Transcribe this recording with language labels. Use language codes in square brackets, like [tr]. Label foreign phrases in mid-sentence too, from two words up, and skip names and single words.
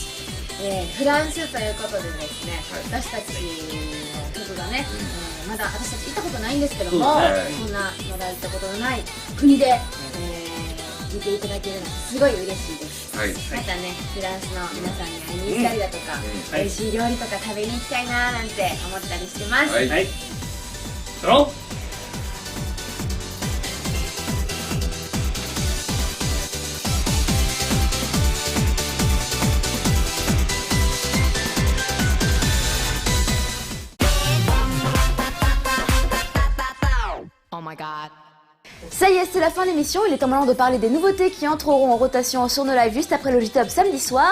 [ja] フランスということでですね、私たちの曲がね、まだ私たち行ったことないんですけども、そんなまだ行ったことのない国で、聴いていただけるのはすごい嬉しいです。またね、フランスの皆さんに会いに行ったりだとか、美味しい料理とか食べに行きたいななんて思ったりしてます。はい。ドロー。 [fr] Ça y est, c'est la fin de l'émission, il est temps maintenant de parler des nouveautés qui entreront en rotation sur nos lives juste après le J-Top samedi soir.